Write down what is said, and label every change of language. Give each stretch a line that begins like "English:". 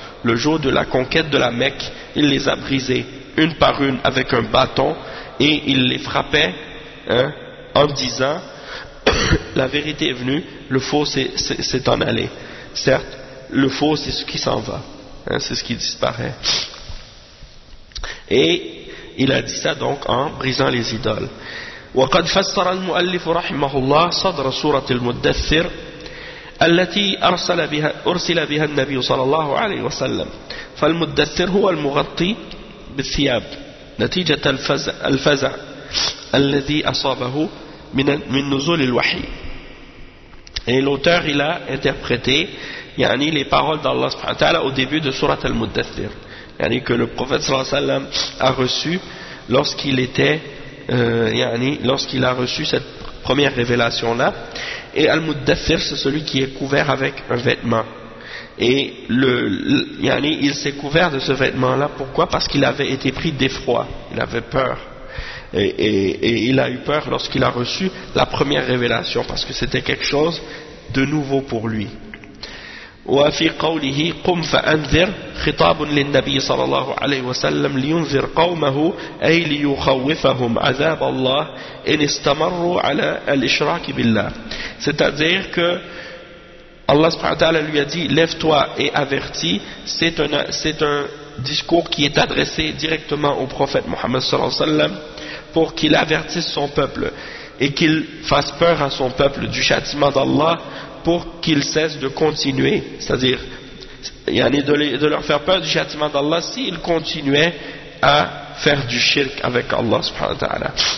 French: Le jour de la conquête de la Mecque, il les a brisées une par une avec un bâton, et il les frappait en disant la vérité est venue, le faux c'est en aller. Certes, le faux c'est ce qui s'en va, c'est ce qui disparaît. Et il a dit ça donc en brisant les idoles.
Arabic: وقد فسر المؤلف رحمه الله صدر سورة المدثر التي أرسل بها النبي صلى الله عليه وسلم. فالمدثر هو المغطي بالثياب نتيجة الفزع الذي أصابه من نزول الوحي.
French: Et l'auteur, il a interprété يعني les paroles d'Allah subhanahu wa ta'ala au début de سورة المدثر, يعني que le prophète
Arabic: صلى الله عليه وسلم
French: a reçu lorsqu'il était lorsqu'il a reçu cette première révélation là. Et Al-Muddathir, c'est celui qui est couvert avec un vêtement, et il s'est couvert de ce vêtement là pourquoi? Parce qu'il avait été pris d'effroi, il avait peur, et il a eu peur lorsqu'il a reçu la première révélation, parce que c'était quelque chose de nouveau pour lui.
Arabic: وفي قوله قم فأنذر خطاب للنبي صلى الله عليه وسلم لينذر قومه أي ليخوفهم عذاب الله إن استمروا على الإشراك بالله.
French: C'est-à-dire que Allah subhanahu wa ta'ala lui a dit lève-toi et avertis, c'est un discours qui est adressé directement au prophète Muhammad sallallahu alayhi wa sallam pour qu'il avertisse son peuple et qu'il fasse peur à son peuple du châtiment d'Allah pour qu'ils cessent de continuer, c'est-à-dire de leur faire peur du châtiment d'Allah s'ils continuaient à faire du shirk avec Allah subhanahu wa ta'ala.